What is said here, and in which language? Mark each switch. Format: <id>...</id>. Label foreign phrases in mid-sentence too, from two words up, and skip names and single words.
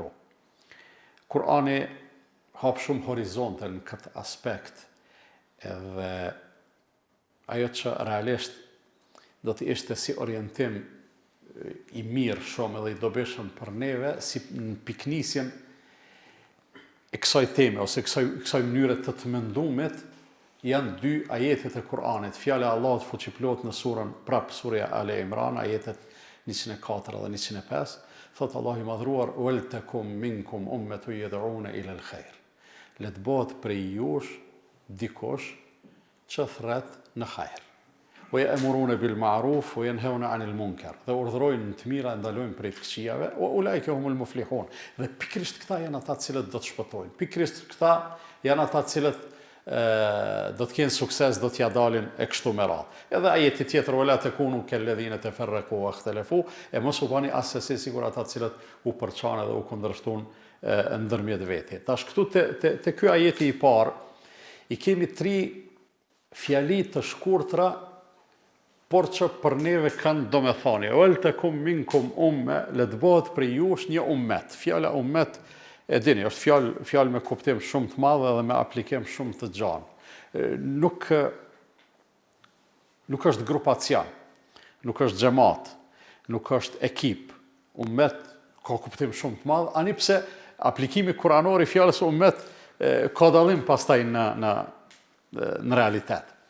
<sq>Kurani hap shumë horizonte në këtë aspekt, edhe ajo që realisht do të ishte si orientim i mirë shumë edhe i dobishëm për neve, si në piknisjen e kësaj teme, ose kësaj mënyre të mendumit, janë dy ajetet e Kur'anit. Fjala e Allahut fuqiplot në surja Ale Imran, ajetet 104 dhe 105, thot Allahu i madhruar,</sq> <ar>"ولتكن منكم أمة يدعون إلى الخير."</ar> <sq>Le të bëhet prej jush dikush që thret në hajër.</sq> <ar>ويأمرون بالمعروف وينهون عن المنكر.</ar> <sq>Dhe urdhërojnë të mira, ndalojnë prej të këqijave,</sq> <ar>وأولئك هم المفلحون.</ar> <sq>Dhe pikërisht këta janë ata të cilët do të shpëtojnë. Pikërisht këta janë ata të cilët do të kenë sukses, do t'ja dalin e kështu me radhë. Edhe ajeti tjetër,</sq> <ar>"ولا تكونوا كالذين تفرقوا واختلفوا",</ar> <sq>e mos u bani as se sigur ata të cilët u përçanë dhe u kundërshtuan ndërmjet vete. Tash këtu te ky ajeti i parë i kemi 3 fjali të shkurtra, por që për neve kanë domethënie.</sq> <ar>"ولتكن منكم أمة",</ar> <sq>le të bëhet prej jush një ummet. Fjala ummet e dini, është fjalë me kuptim shumë të madh dhe me aplikim shumë të gjatë. Nuk është grupacion, nuk është xhamat, nuk është ekip. Ummet ka kuptim shumë të madh, ani pse aplikimi kuranor i fjalës ummet ka dallim pastaj në realitet.</sq>